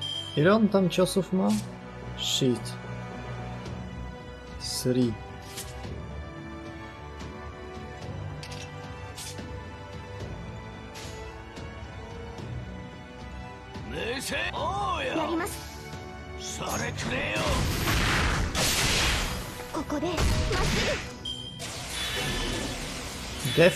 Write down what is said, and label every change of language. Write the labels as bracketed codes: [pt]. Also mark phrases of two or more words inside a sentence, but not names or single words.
[pl] Ile on tam ciosów ma? Shit. 3. [ja] やります。それくれよ。ここでまっすぐ。 Def?